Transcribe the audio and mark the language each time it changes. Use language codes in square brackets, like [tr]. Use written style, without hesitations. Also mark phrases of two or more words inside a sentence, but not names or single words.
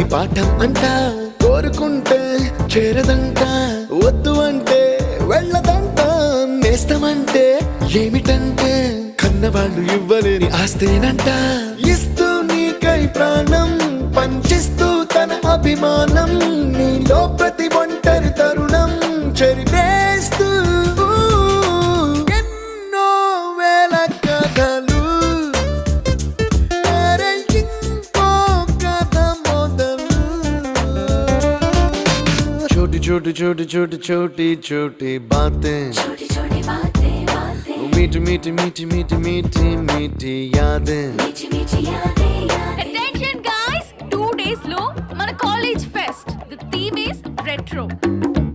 [te] పాఠం అంట కోరుకుంటే చేరదంట వద్దు అంటే వెళ్ళదంట నేస్తమంటే ఏమిటంటే కన్నవాళ్ళు ఇవ్వలేని ఆస్తేనంట ఇస్తూ నీకై ప్రాణం పంచిస్తూ తన అభిమానం నీలో ప్రతి ఒంటరి తరుణం చెరిపేస్తూ ఎన్నో వేల కథలు అరే ఇంకో కథ మొదలు [hi] छोटी छोटी छोटी छोटी छोटी छोटी बातें मीठी मीठी मीठी मीठी मीठी मीठी यादें [en] Attention guys, 2 days [te] లో మన [en] college fest. The theme is retro.